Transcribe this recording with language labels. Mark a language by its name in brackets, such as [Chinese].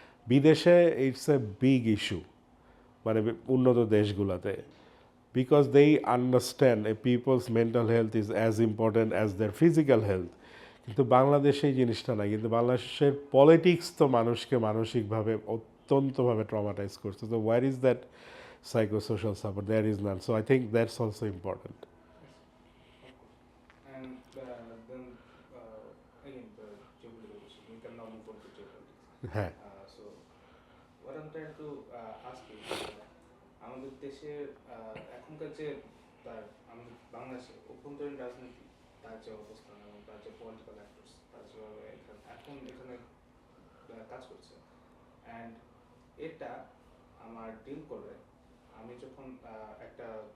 [Bangla] বিদেশে [English] it's a big issue, [Bangla] মানে উন্নত দেশগুলোতে, [English] Because they understand a people's mental health is as important as their physical health. [Bangla] কিন্তু বাংলাদেশে এই জিনিসটা নাই। কিন্তু বাংলাদেশের পলিটিক্স তো মানুষকে মানসিকভাবে অত্যন্তভাবে ট্রমাটাইজ করছে। [English] তো where is that psychosocial support? There is none. So I think that's also important. And then again, the geopolitical issue. We can now move on to geopolitics. [Bangla] হ্যাঁ, [English] So what I'm trying to ask you, [Bangla] আমাদের দেশে এখনকার যে আমাদের বাংলাদেশে অভ্যন্তরীণ রাজনীতি, তার যে অবস্থান এবং তার যে পলিটিক্যাল অ্যাক্টরস, তার যেভাবে এখন এখানে কাজ করছে, অ্যান্ড এটা আমার ডিল করে আমি যখন একটা